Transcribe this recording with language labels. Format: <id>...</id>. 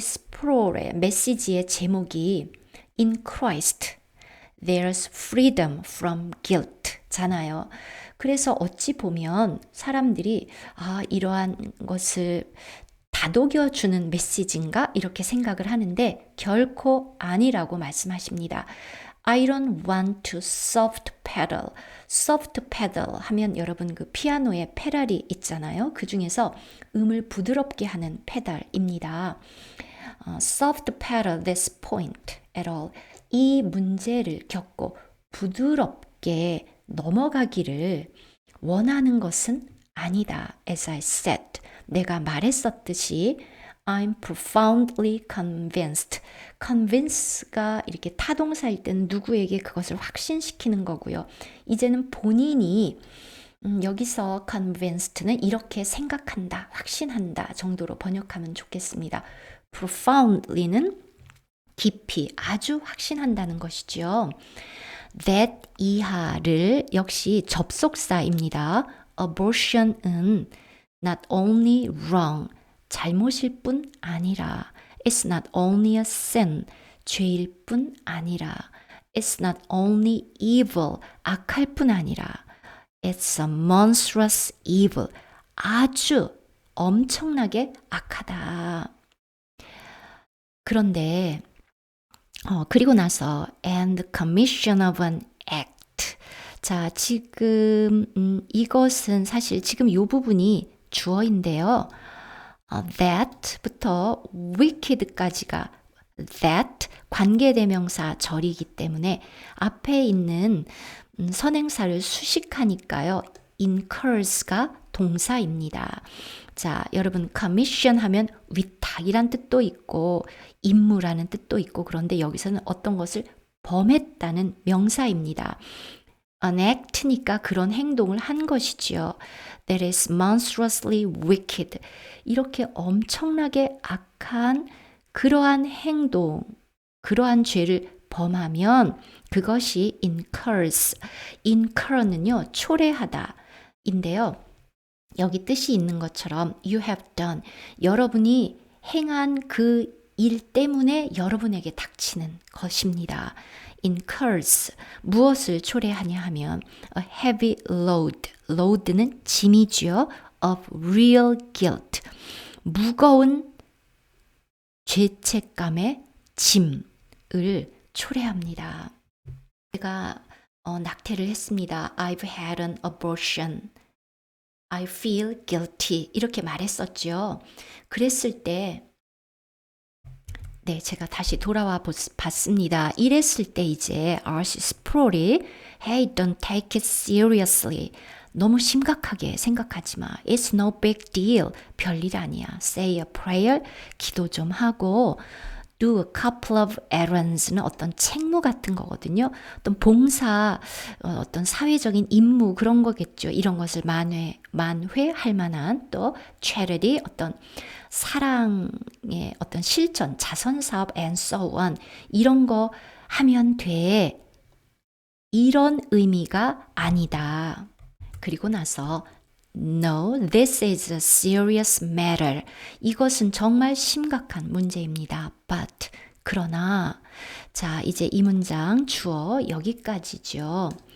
<ko>스프롤의 메시지의 제목이 In Christ There's Freedom from Guilt 잖아요. 그래서 어찌 보면 사람들이 이러한 것을 다독여주는 메시지인가? 이렇게 생각을 하는데 결코 아니라고 말씀하십니다.</ko> <en>I don't want to soft pedal.</en> <ko>soft pedal 하면 여러분 그 피아노에 페달이 있잖아요. 그 중에서 음을 부드럽게 하는 페달입니다.</ko> <en>soft pedal this point at all.</en> <ko>이 문제를 겪고 부드럽게 넘어가기를 원하는 것은 아니다.</ko> <en>As I said.</en> <ko>내가 말했었듯이</ko> <en>I'm profoundly convinced.</en> <ko>convince가 이렇게 타동사일 때는 누구에게 그것을 확신시키는 거고요. 이제는 본인이 여기서 convinced는 이렇게 생각한다, 확신한다 정도로 번역하면 좋겠습니다. profoundly는 깊이, 아주 확신한다는 것이죠. that 이하를 역시 접속사입니다.</ko> <en>abortion은 not only wrong,</en> <ko>잘못일 뿐 아니라</ko> <en>it's not only a sin,</en> <ko>죄일 뿐 아니라</ko> <en>it's not only evil,</en> <ko>악할 뿐 아니라</ko> <en>it's a monstrous evil,</en> <ko>아주 엄청나게 악하다. 그런데 그리고 나서</ko> <en>and the commission of an act.</en> <ko>자, 지금 이것은 사실 지금 이 부분이 주어인데요. that부터 wicked까지가 that 관계대명사 절이기 때문에 앞에 있는 선행사를 수식하니까요. incurs가 동사입니다. 자, 여러분 commission 하면 위탁이란 뜻도 있고 임무라는 뜻도 있고 그런데 여기서는 어떤 것을 범했다는 명사입니다. an act니까 그런 행동을 한 것이지요.</ko> <en>That is monstrously wicked.</en> <ko>이렇게 엄청나게 악한 그러한 행동, 그러한 죄를 범하면 그것이 incurs. incur는요, 초래하다 인데요. 여기 뜻이 있는 것처럼</ko> <en>you have done.</en> <ko>여러분이 행한 그 일 때문에 여러분에게 닥치는 것입니다. incurs. 무엇을 초래하냐 하면</ko> <en>a heavy load.</en> <ko>load는 짐이지요.</ko> <en>of real guilt.</en> <ko>무거운 죄책감의 짐을 초래합니다. 제가 낙태를 했습니다.</ko> <en>I've had an abortion. I feel guilty.</en> <ko>이렇게 말했었죠. 그랬을 때 네, 제가 다시 돌아와 봤습니다. 이랬을 때 이제 R.C.</ko> <en>스프롤이 Hey, don't take it seriously.</en> <ko>너무 심각하게 생각하지 마.</ko> <en>It's no big deal.</en> <ko>별일 아니야.</ko> <en>Say a prayer.</en> <ko>기도 좀 하고</ko> <en>do a couple of errands</en> <ko>는 어떤 책무 같은 거거든요. 어떤 봉사, 어떤 사회적인 임무 그런 거겠죠. 이런 것을 만회할 만한 또 charity, 어떤 사랑의 어떤 실천, 자선사업</ko> <en>and so on</en> <ko>이런 거 하면 돼. 이런 의미가 아니다. 그리고 나서</ko> <en>No, this is a serious matter.</en> <ko>이것은 정말 심각한 문제입니다. But, 그러나, 자, 이제 이 문장 주어 여기까지죠.</ko>